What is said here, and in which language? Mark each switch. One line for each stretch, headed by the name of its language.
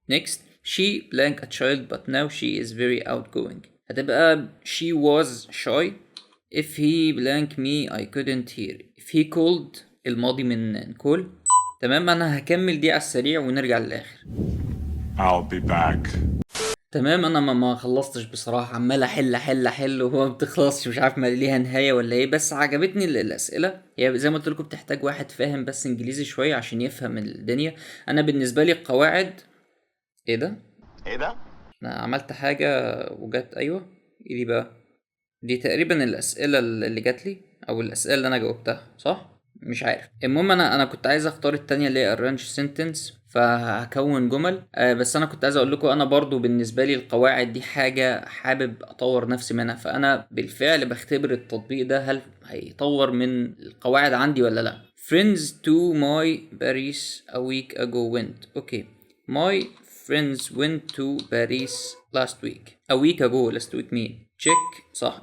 English: next she blank a child but now she is very outgoing،
Arabic: هتبقى
English: she was shy. if he blank me I couldn't hear. if he called
Arabic: الماضي من
English: call.
Arabic: تمام، انا هكمل دي على السريع ونرجع للاخر.
English: I'll be back.
Arabic: تمام، انا ما خلصتش بصراحه، عمال احل وهو ما بتخلصش، مش عارف ما ليها نهايه ولا ايه. بس عجبتني الاسئله، هي زي ما قلت لكم بتحتاج واحد فاهم بس انجليزي شويه عشان يفهم الدنيا. انا بالنسبه لي القواعد. ايه ده؟ ايه ده؟ انا عملت حاجه وجت. ايوه، ايه دي بقى؟ دي تقريبا الاسئله اللي جات لي، او الاسئله اللي انا جاوبتها صح، مش عارف. المهم انا كنت عايز اختار التانية اللي هي
English: arrange sentence،
Arabic: فهكون جمل. بس انا كنت عايز اقول لكم، انا برضو بالنسبه لي القواعد دي حاجه حابب اطور نفسي منها. فانا بالفعل بختبر التطبيق ده هل هيطور من القواعد عندي ولا لا.
English: friends to my Paris a week ago went. Okay, my friends went to Paris last week. a week ago last week
Arabic: مين؟
English: check،
Arabic: صح.